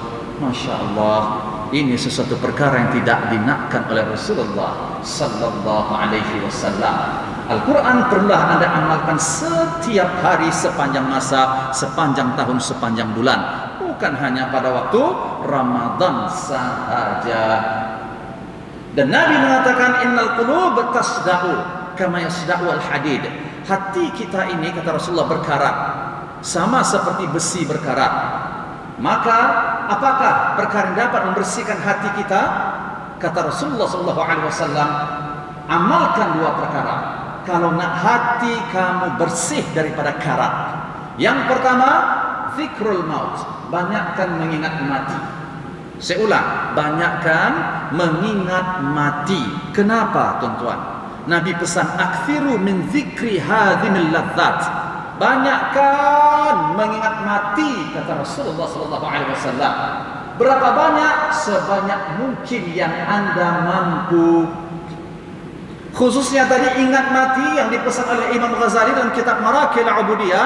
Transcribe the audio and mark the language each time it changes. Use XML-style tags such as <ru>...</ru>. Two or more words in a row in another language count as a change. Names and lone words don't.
<ar>ما شاء الله,</ar> <ms>ini sesuatu perkara yang tidak dinakkan oleh Rasulullah</ms> <ar>صلى الله عليه وسلم.</ar> <ms>Al-Quran perlulah Anda amalkan setiap hari sepanjang masa, sepanjang tahun, sepanjang bulan, bukan hanya pada waktu Ramadan sahaja. Dan Nabi mengatakan</ms> <ar>إن القلوب تصدأ كما يصدأ الحديد.</ar> <ms>Hati kita ini, kata Rasulullah, berkarat sama seperti besi berkarat. Maka apakah perkara yang dapat membersihkan hati kita? Kata Rasulullah</ms> <ar>صلى الله عليه وسلم,</ar> <ms>amalkan dua perkara kalau nak hati kamu bersih daripada karat. Yang pertama,</ms> <ar>ذكر الموت,</ar> <ms>banyakkan mengingat mati. Saya ulang, banyakkan mengingat mati. Kenapa tuan-tuan? Nabi pesan</ms> <ar>أكثروا من ذكر هاذم اللذات.</ar> <ms>Banyakkan mengingat mati, kata Rasulullah</ms> <ar>صلى الله عليه وسلم.</ar> <ms>Berapa banyak? Sebanyak mungkin yang Anda mampu. Khususnya tadi ingat mati yang dipesan oleh Imam Ghazali dalam kitab Marakil Ubudiyah.</ms>